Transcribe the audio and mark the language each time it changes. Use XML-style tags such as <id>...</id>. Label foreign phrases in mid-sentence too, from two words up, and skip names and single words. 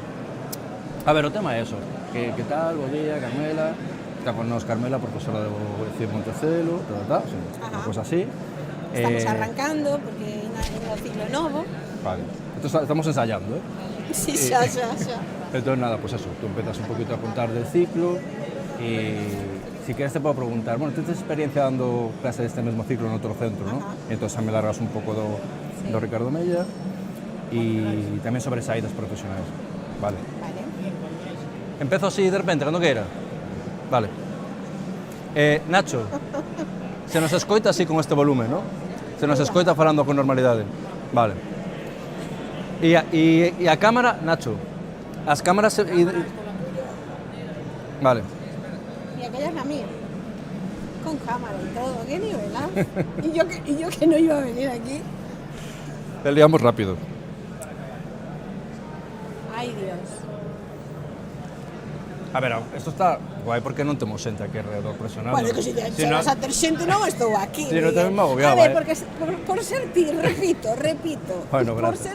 <gl>A ver, o tema é eso. Que tal, bo día, Carmela. Está con nos Carmela, profesora do CIF Montecelo, unha cosa así. Estamos arrancando, porque é un ciclo novo. Vale. Entón, estamos ensayando, Sí, xa.</gl> <es>Entón, nada, pues eso, tú empezas un poquito a contar del ciclo y si quieres te puedo preguntar, bueno, ¿tú tienes experiencia dando clase de este mismo ciclo en otro centro, no? Entonces me largas</es> <gl>un pouco do Ricardo Mella y tamén sobre saídas profesionais. Vale. Empezo así de repente, cando queira. Vale. Nacho, se nos escoita así con este volumen, ¿no? Se nos escoita falando con normalidade. Vale. E a cámara, Nacho, as cámaras... Vale.</gl> <es>Y aquella es la mía. Con cámara y todo, qué nivelazo. y yo que no iba a venir aquí. Peleamos rápido. Ay, Dios. A ver, esto está guai</es> <gl>porque non temos xente aquí alrededor presionando. Bueno, que se vas a ter xente non estou aquí. Si no tamén me agobiaba, A ver, porque por ser ti, repito.</gl> <es>Bueno, por gracias.</es>